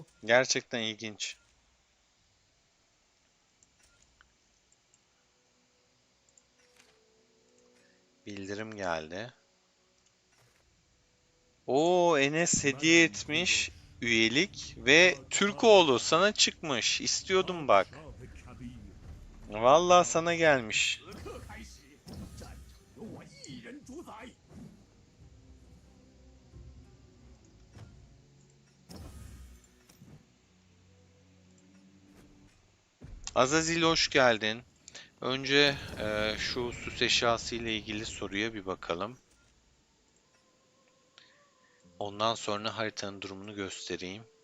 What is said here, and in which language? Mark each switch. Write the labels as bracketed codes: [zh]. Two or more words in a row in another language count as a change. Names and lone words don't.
[tr] Gerçekten ilginç. Bildirim geldi. Oo Enes hediye etmiş üyelik ve Türkoğlu sana çıkmış. İstiyordum bak. Vallahi sana gelmiş. [zh] 此刻开始，战场由我一人主宰。 [tr] Azazil hoş geldin. Önce şu süs eşyası ile ilgili soruya bir bakalım. Ondan sonra haritanın durumunu göstereyim.